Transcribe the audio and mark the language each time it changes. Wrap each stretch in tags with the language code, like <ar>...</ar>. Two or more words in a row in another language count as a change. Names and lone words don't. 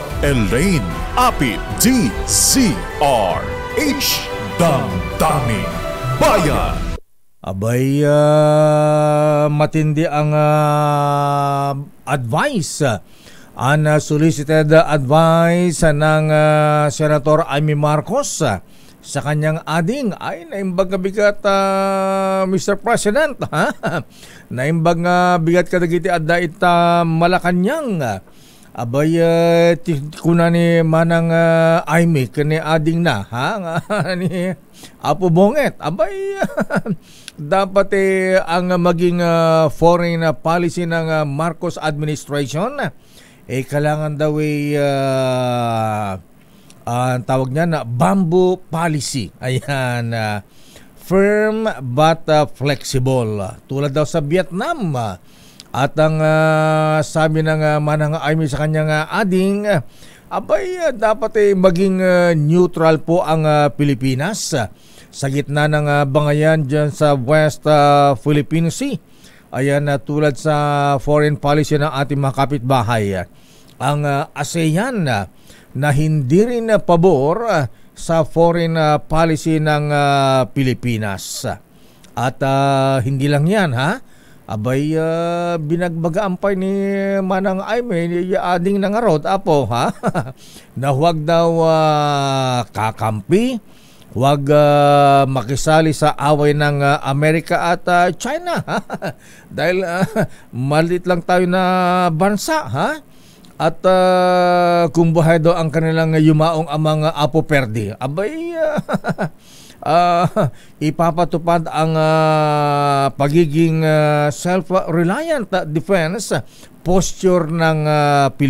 <tl>Elaine Apit. DZRH Damdamin Bayan. Abay, matindi ang advice,</tl> <en>unsolicited advice</en> <tl>ng Senator Amy Marcos sa kanyang ading.</tl> <ilo>Ay, naimbag nga bigat, Mr. President, ha? Naimbag nga bigat kadagiti adda ita Malacanang. Abay, kuna ni manang Amy, kani ading na, ha? Ni Apo Bonget.</ilo> <tl>Abay, dapat ang maging</tl> <en>foreign policy</en> <tl>ng Marcos administration, kailangan daw ang tawag niya na</tl> <en>bamboo policy.</en> <tl>Ayan,</tl> <en>firm but flexible.</en> <tl>Tulad daw sa Vietnam. At ang sabi ng manang Amy sa kanyang ading, abay, dapat maging neutral po ang Pilipinas sa gitna ng bangayan dyan sa West Philippine Sea. Ayan, tulad sa</tl> <en>foreign policy</en> <tl>ng ating mga kapitbahay. Ang ASEAN na hindi rin pabor sa</tl> <en>foreign policy</en> <tl>ng Pilipinas. At hindi lang yan, ha?</tl> <ilo>Abay, binagbagaampay ni manang Amy, ading nangarod, apo,</ilo> <tl>ha? Na huwag daw kakampi, huwag makisali sa away ng Amerika at China, ha? Dahil malit lang tayo na bansa, ha? At kung buhay daw ang kanilang yumaong amang Apo Perdi, abay, ipapatupad ang pagiging</tl> <en>self-reliant defense posture</en> <tl>ng Pilipinas.</tl>